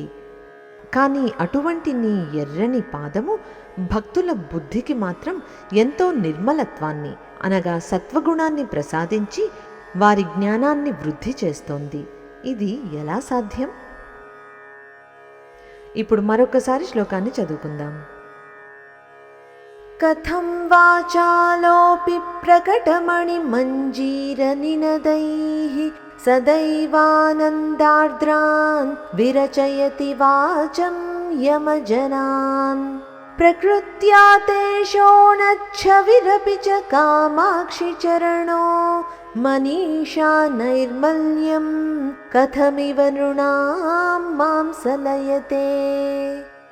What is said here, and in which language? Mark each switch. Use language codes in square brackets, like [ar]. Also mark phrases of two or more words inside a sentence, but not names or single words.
[te] కానీ అటువంటి నీ ఎర్రని పాదము భక్తుల బుద్ధికి మాత్రం ఎంతో నిర్మలత్వాన్ని అనగా సత్వగుణాన్ని ప్రసాదించి వారి జ్ఞానాన్ని వృద్ధి చేస్తోంది. ఇది ఎలా సాధ్యం? ఇప్పుడు మరొకసారి శ్లోకాన్ని చదువుకుందాం. [sa] కథం వాచాలోऽपि ప్రకటమణిమంజీరనినदैः सदैवानन्दार्द्रान् विरचयति वाचं यमजनान्। प्रकृत्या तेषोणच्छविरपि च कामाक्षि चरणो मनीषा नैर्मल्यं कथमिव नृणां मां सलयते।